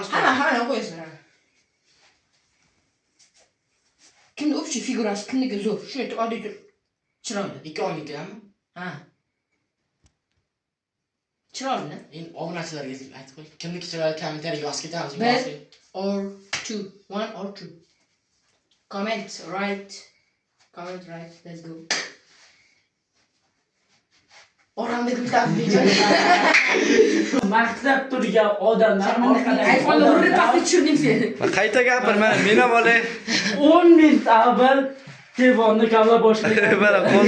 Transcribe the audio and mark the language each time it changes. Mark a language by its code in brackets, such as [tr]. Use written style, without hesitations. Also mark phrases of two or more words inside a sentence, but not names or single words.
[uz] Hamma qo'yasizlar. Kimni общий figurasi, kimniki zo'r. Shuni oddiy tur. Chiroyli. 2 oylikami? Ha. Chiroyli. Endi obunachilarga aytib qo'y. Kimniki chiroyli kommentariy yozib ketamiz. [en] Bir or two, one or two. Comment right. Let's go. [uz] Oramda bittasi bejon. Maqtab turgan odamlar orqadan iPhone'ni urib pastga tushirding sen. Qayta gapir, men ham olay. 10 minut avval telefonni kavlab boshlagan. Mana qo'lda